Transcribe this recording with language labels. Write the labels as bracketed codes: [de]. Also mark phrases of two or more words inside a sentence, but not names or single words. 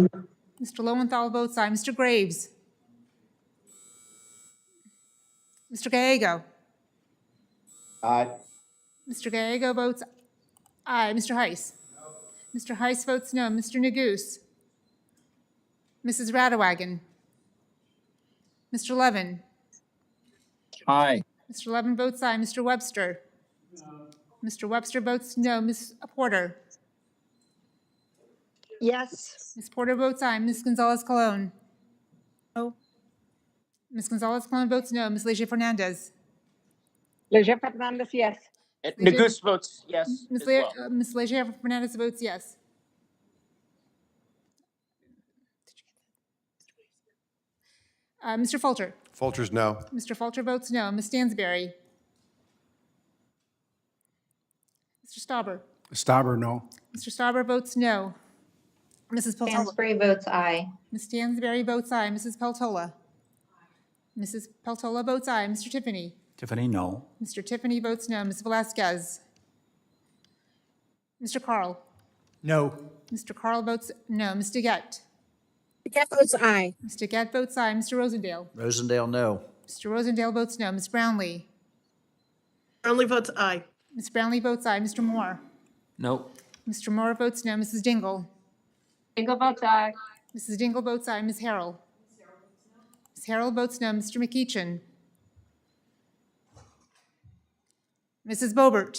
[en] Mr. Lowenthal votes aye. Mr. Graves. Mr. Gallego. Aye. Mr. Gallego votes aye. Mr. Heiss. No. Mr. Heiss votes no. Mr. Neguse. Mrs. Radewagen. Mr. Levin. Aye. Mr. Levin votes aye. Mr. Webster. No. Mr. Webster votes no. Ms. Porter. Yes. Ms. Porter votes aye. Ms. Gonzalez-Colon. No. Ms. Gonzalez-Colon votes no. Ms. Leger-Fernandez. Leger-Fernandez, yes. Neguse votes yes Ms. as well. Ms. Leger-Fernandez votes yes. Mr. Falter. Folgers, no. Mr. Falter votes no. Ms. Stansberry. Mr. Stauber. Stauber, no. Mr. Stauber votes no. Mrs. Peltola. Stansbury votes aye. Ms. Stansberry votes aye. Mrs. Peltola. Mrs. Peltola votes aye. Mr. Tiffany. Tiffany, no. Mr. Tiffany votes no. Ms. Velazquez. Mr. Carl. No. Mr. Carl votes no. Ms. DeGette. DeGette votes aye. Ms. DeGette votes aye. Mr. Rosendale. Rosendale, no. Mr. Rosendale votes no. Ms. Brownlee. Brownlee votes aye. Ms. Brownlee votes aye. Mr. Moore. Nope. Mr. Moore votes no. Mrs. Dingle. Dingle votes aye. Mrs. Dingle votes aye. Ms. Harrell. Ms. Harrell votes no. Mr. McEachin. Mrs. Boebert.